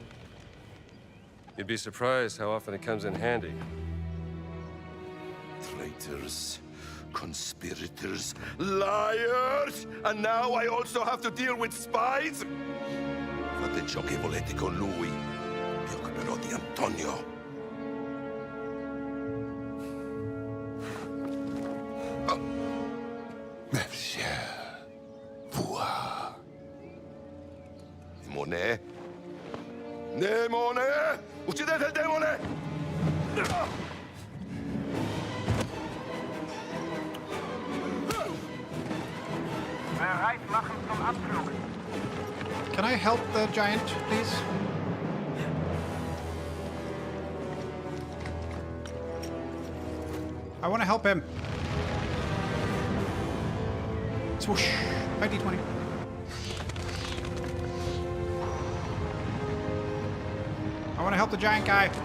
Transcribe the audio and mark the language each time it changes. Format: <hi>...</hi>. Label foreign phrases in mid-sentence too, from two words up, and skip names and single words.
<en>You'd be surprised how often it comes in handy. Traitor. traitors, conspirators, liars! And now I also have to deal with spies?</en> <it>Fate ciò che volete con lui. Mi occuperò di Antonio. Mercier, Voix. Demone? Demone! Uccidete il demone!</it> <de>Bereit machen zum Abflug.</de> <en>Can I help the giant, please? I want to help him. Swoosh. By D20. I want to help the giant guy.</en>